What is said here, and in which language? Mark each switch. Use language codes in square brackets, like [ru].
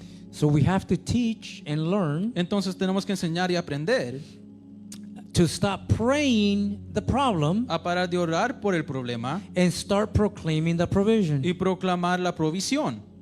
[en] So we have to teach and learn [es] Entonces tenemos que enseñar y aprender [en] to stop praying the problem [es] a parar de orar por el problema [en] and start proclaiming the provision. [es] y proclamar la provisión,